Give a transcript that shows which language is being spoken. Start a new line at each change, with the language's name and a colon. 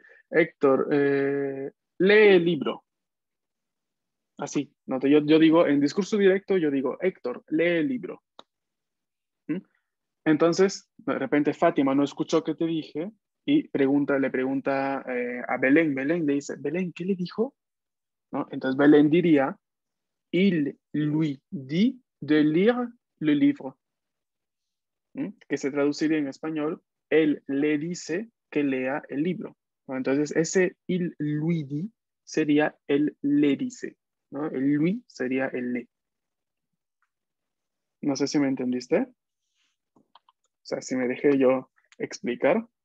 Spanish: Héctor, lee el libro. Así, ¿no? Yo digo, en discurso directo, yo digo, Héctor, lee el libro. ¿Mm? Entonces, de repente Fátima no escuchó que te dije y le pregunta a Belén. Belén le dice, Belén, ¿qué le dijo? ¿No? Entonces Belén diría,
French: il lui dit de lire le livre.
Spanish: ¿Mm? Que se traduciría en español, él le dice que lea el libro, ¿no? Entonces ese
French: il lui dit
Spanish: sería el le dice, ¿no? El lui sería el le. No sé si me entendiste. O sea, si me dejé yo explicar.